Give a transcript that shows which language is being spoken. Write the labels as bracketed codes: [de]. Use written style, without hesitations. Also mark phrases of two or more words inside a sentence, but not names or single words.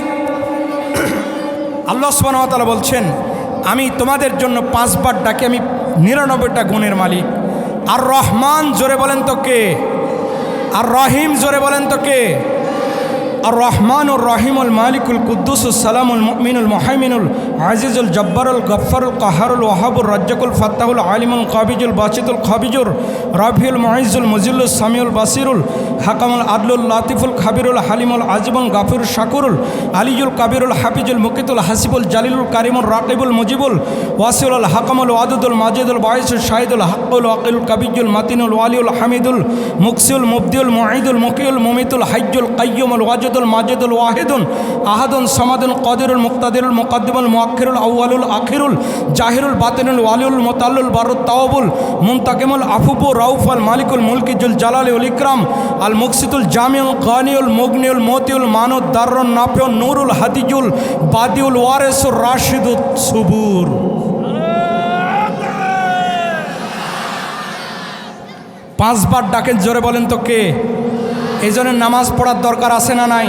[ar] الله سبحانه وتعالى [bn] বলছেন, আমি তোমাদের জন্য 5 বার ডাকি, আমি 99টা গুণের মালিক। [ar] الرحمن, [bn] জোরে বলেন তো কে? [ar] الرحيم, [bn] জোরে বলেন তো কে? [ar] الرحمن الرحيم الملك القدوس السلام المؤمن المهيمن العزيز الجبار الغفار القهار الوهاب الرزاق الفتاح العليم القابض الباسط الخافض الرافع المعز المذل السميع البصير الحكم العدل اللطيف الخبير الحليم العظيم الغفور الشكور العلي الكبير الحفيظ المقيت الحسيب الجليل الكريم الرقيب المجيب الواسع الحكم الودود المجيد الباعث الشهيد الحق الوكيل القابض المتين الولي الحميد المحصي المبدئ المعيد المحيي المميت الحي القيوم الواجد الماجد الواحد الأحد الصمد القادر المقتدر المقدم المؤخر الأول الآخر الظاهر الباطن الوالي المتعالي البر التواب المنتقم العفو الرؤوف مالك الملك ذو الجلال والإكرام المقسط الجامع الغني المغني المعطي المانع الضار النافع النور الهادي البديع الوارث الرشيد الصبور. [bn] 5 বার ডাকেন, জোরে বলেন তো কে? এই জন্য নামাজ পড়ার দরকার আছে না নাই?